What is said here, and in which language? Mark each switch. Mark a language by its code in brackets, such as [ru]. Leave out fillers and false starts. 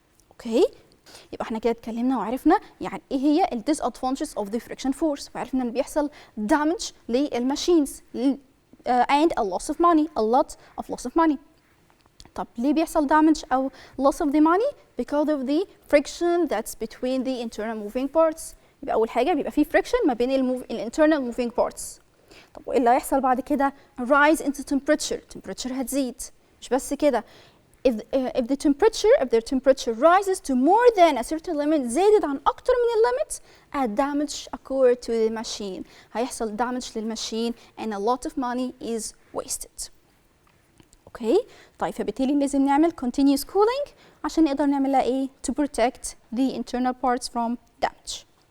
[ar] اوكي يبقى احنا كده اتكلمنا وعرفنا يعني ايه هي ال disadvantages of the friction force، وعرفنا ان بيحصل damage للماشينز [en] and a loss of money, a lot of loss of money. [ar] طب ليه بيحصل [en] damage او loss of the money؟ because of the friction that's between the internal moving parts. [ar] يبقى اول حاجه بيبقى في friction ما بين ال internal moving parts. طب وايه اللي هيحصل بعد كده؟ [en] rise into temperature [ar] هتزيد. مش بس كده، [en] if their temperature rises to more than a certain limit, [ar] زادت عن أكتر من [en] limit, a damage occurred to the machine. [ar] هيحصل damage للماشين [en] and a lot of money is wasted. Okay. [ar] طيب فبالتالي لازم نعمل [en] continuous cooling [ar] عشان نقدر نعملها إيه؟ [en] To protect the internal parts from damage.